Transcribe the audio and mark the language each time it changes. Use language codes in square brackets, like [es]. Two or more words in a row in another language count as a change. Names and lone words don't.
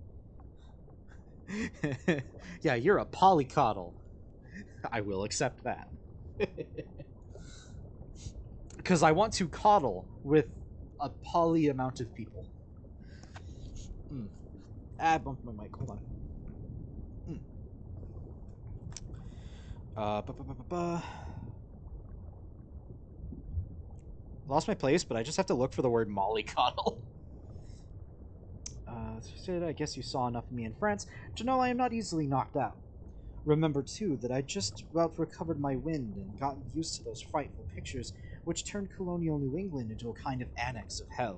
[en] Yeah, you're a polycoddle. I will accept that. Because I want to coddle with a poly amount of people. Mm. I bumped my mic. Hold on. Mm. Ba, ba, ba, ba, ba. Lost my place, but I just have to look for the word mollycoddle. I guess you saw enough of me in France to know I am not easily knocked out. Remember, too, that I just about recovered my wind and gotten used to those frightful pictures which turned colonial New England into a kind of annex of hell.